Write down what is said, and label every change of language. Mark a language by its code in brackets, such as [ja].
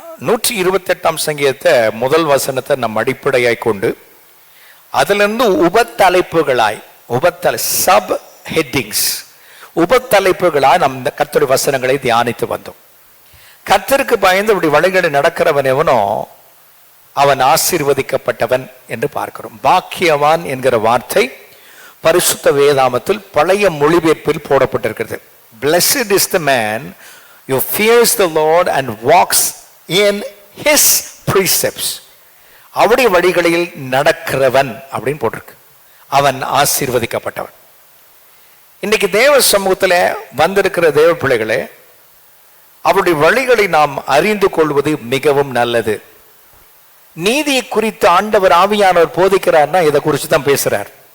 [ta] 128ஆம் சங்கீதத்தை முதல் வசனத்தை நம் அடிப்படையாய் கொண்டு அதிலிருந்து உபத்தலைப்புகளாய் [en] sub headings [ta] உபத்தலைப்புகளாய் நம் கர்த்தருடைய வசனங்களை தியானித்து வந்தோம். கர்த்தருக்கு பயந்து இப்படி வழிகளை நடக்கிறவன் எவனோ அவன் ஆசீர்வதிக்கப்பட்டவன் என்று பார்க்கிறோம். பாக்கியவான் என்கிற வார்த்தை பரிசுத்த வேதாமத்தில் பழைய மொழிபெயர்ப்பில் போடப்பட்டிருக்கிறது. [en] Blessed is the man who fears the Lord and walks in his precepts. [ta] அவருடைய வழிகளில் நடக்கிறவன் அப்படின்னு போட்டிருக்கு. அவன் ஆசீர்வதிக்கப்பட்டவன். இன்னைக்கு தேவ சமூகத்தில் வந்திருக்கிற தேவ பிள்ளைகளே, அவருடைய வழிகளை நாம் அறிந்து கொள்வது மிகவும் நல்லது. நீதியை குறித்து ஆண்டவர் ஆவியானவர் போதிக்கிறார்னா இதை குறித்து தான் பேசுறார்.